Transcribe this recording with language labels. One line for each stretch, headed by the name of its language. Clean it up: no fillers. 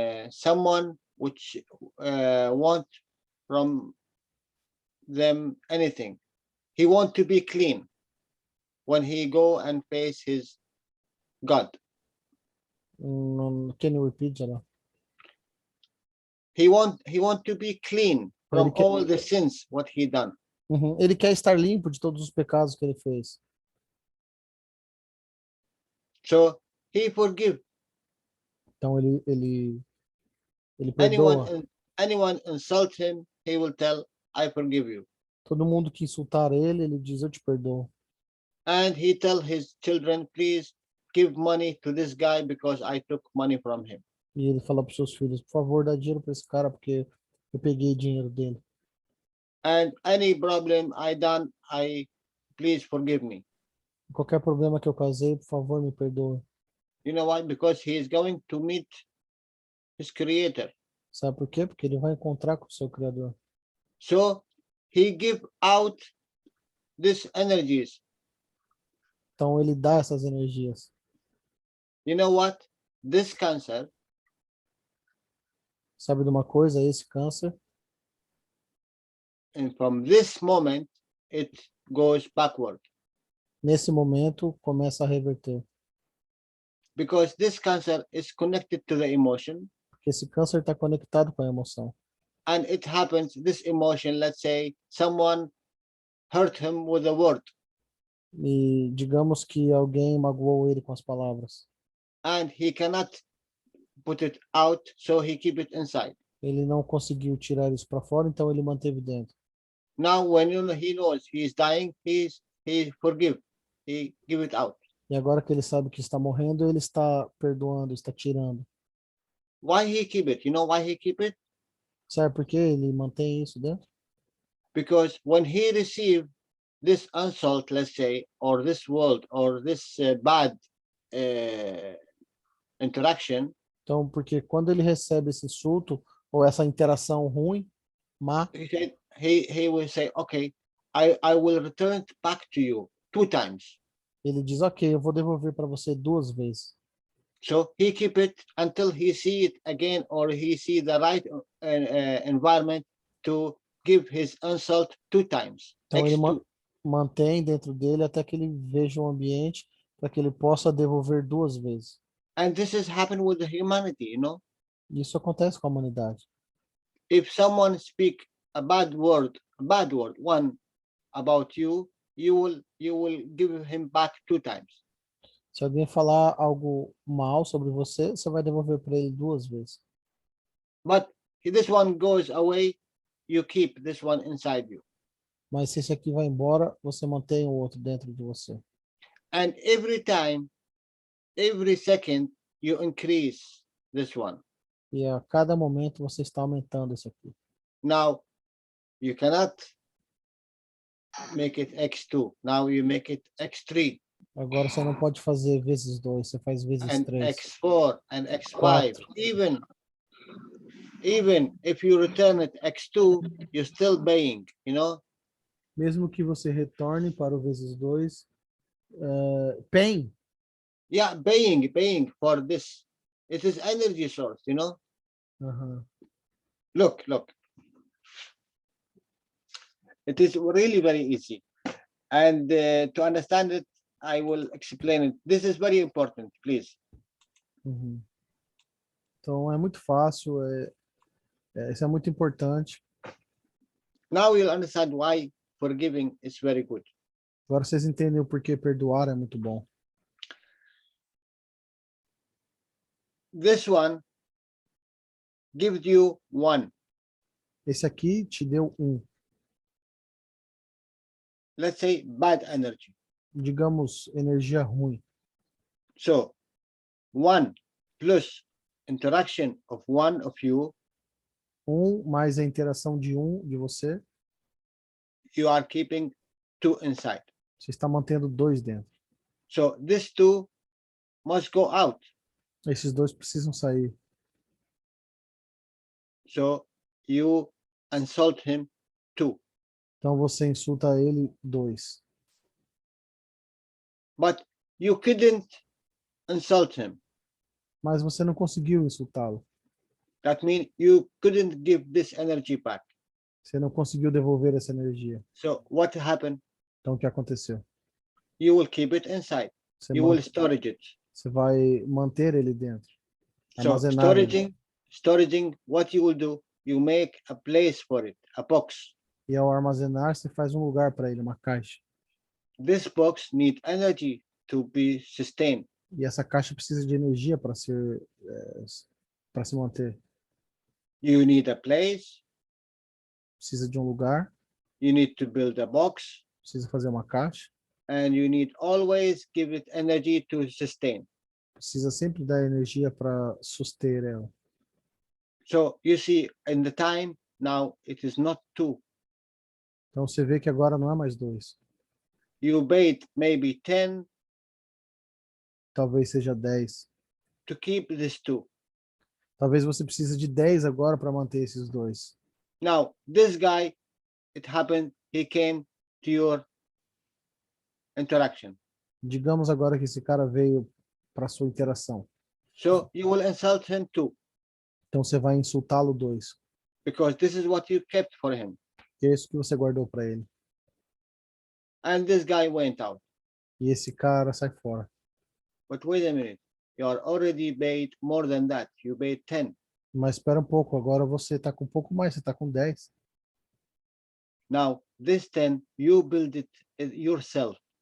English: Someone which want from them anything. He want to be clean when he go and face his God. Can you repeat, Jalal? He want to be clean from all the sins what he done. Uhum.
Portuguese: Ele quer estar limpo de todos os pecados que ele fez.
English: So he forgive
Portuguese: Então ele
English: anyone.
Portuguese: perdoa.
English: Anyone insult him, he will tell, "I forgive you."
Portuguese: Todo mundo que insultar ele diz, eu te perdoo.
English: And he tell his children, "Please give money to this guy because I took money from him."
Portuguese: E ele fala para os seus filhos, por favor, dá dinheiro para esse cara, porque eu peguei dinheiro dele.
English: And any problem I done, please forgive me.
Portuguese: Qualquer problema que eu causei, por favor, me perdoe.
English: You know why? Because he is going to meet his creator.
Portuguese: Sabe por quê? Porque ele vai encontrar com o seu Criador.
English: So he give out these energies.
Portuguese: Então ele dá essas energias.
English: You know what? This cancer,
Portuguese: sabe de uma coisa? Esse câncer,
English: and from this moment, it goes backward.
Portuguese: nesse momento, começa a reverter.
English: Because this cancer is connected to the emotion.
Portuguese: Porque esse câncer está conectado com a emoção.
English: And it happens, this emotion, let's say, someone hurt him with a word.
Portuguese: E digamos que alguém magoou ele com as palavras.
English: And he cannot put it out, so he keep it inside.
Portuguese: Ele não conseguiu tirar isso para fora, então ele manteve dentro.
English: Now, when he knows he is dying, he forgive, he give it out.
Portuguese: E agora que ele sabe que está morrendo, ele está perdoando, está tirando.
English: Why he keep it? You know why he keep it?
Portuguese: Sabe por que ele mantém isso dentro?
English: Because when he receive this insult, let's say, or this word, or this bad interaction.
Portuguese: Então, porque quando ele recebe esse insulto ou essa interação ruim, má,
English: he will say, okay, I will return it back to you 2 times.
Portuguese: Ele diz, ok, eu vou devolver para você 2 vezes.
English: So he keep it until he see it again, or he see the right environment to give his insult 2 times.
Portuguese: Então ele mantém dentro dele até que ele veja um ambiente para que ele possa devolver 2 vezes.
English: And this has happened with the humanity, you know.
Portuguese: Isso acontece com a humanidade.
English: If someone speak a bad word, one about you, you will give him back 2 times.
Portuguese: Se alguém falar algo mal sobre você, você vai devolver para ele 2 vezes.
English: But if this one goes away, you keep this one inside you.
Portuguese: Mas se esse aqui vai embora, você mantém o outro dentro de você.
English: And every time, every second, you increase this one.
Portuguese: E a cada momento você está aumentando esse aqui.
English: Now, you cannot make it x2. Now you make it x3.
Portuguese: Agora você não pode fazer vezes 2, você faz vezes
English: and 3. x4 and x5. 4. Even if you return it x2, you're still paying, you know.
Portuguese: Mesmo que você retorne para o vezes 2,
English: paying. Yeah, paying for this. It is energy source, you know. Look. It is really very easy. And to understand it, I will explain it. This is very important, please.
Portuguese: Então é muito fácil, isso é muito importante.
English: Now you'll understand why forgiving is very good.
Portuguese: Agora vocês entendem o porquê perdoar é muito bom.
English: This one gives you 1.
Portuguese: Esse aqui te deu 1.
English: Let's say bad energy.
Portuguese: Digamos, energia ruim.
English: So 1 plus interaction of 1 of you.
Portuguese: 1 mais a interação de 1 de você.
English: You are keeping 2 inside.
Portuguese: Você está mantendo 2 dentro.
English: So this 2 must go out.
Portuguese: Esses 2 precisam sair.
English: So you insult him 2.
Portuguese: Então você insulta ele 2.
English: But you couldn't insult him.
Portuguese: Mas você não conseguiu insultá-lo.
English: That means you couldn't give this energy back.
Portuguese: Você não conseguiu devolver essa energia.
English: So what happened?
Portuguese: Então o que aconteceu?
English: You will keep it inside. You will storage it.
Portuguese: Você vai manter ele dentro.
English: So
Portuguese: Armazenar
English: storaging, what you will do, you make a place for it, a box.
Portuguese: E ao armazenar, você faz um lugar para ele, uma caixa.
English: This box needs energy to be sustained.
Portuguese: E essa caixa precisa de energia para se manter.
English: You need a place.
Portuguese: Precisa de um lugar.
English: You need to build a box.
Portuguese: Precisa fazer uma caixa.
English: And you need always give it energy to sustain.
Portuguese: Precisa sempre dar energia para suster ela.
English: So you see, in the time now, it is not 2.
Portuguese: Então você vê que agora não é mais 2.
English: You paid maybe 10.
Portuguese: Talvez seja 10.
English: To keep this 2.
Portuguese: Talvez você precise de 10 agora para manter esses 2.
English: Now, this guy, it happened, he came to your interaction.
Portuguese: Digamos agora que esse cara veio para sua interação.
English: So you will insult him too.
Portuguese: Então você vai insultá-lo 2.
English: Because this is what you kept for him.
Portuguese: Que é isso que você guardou para ele.
English: And this guy went out.
Portuguese: E esse cara sai fora.
English: But wait a minute. You are already paid more than that. You paid 10.
Portuguese: Mas espera um pouco, agora você está com um pouco mais, você está com 10.
English: Now, this 10, you build it yourself.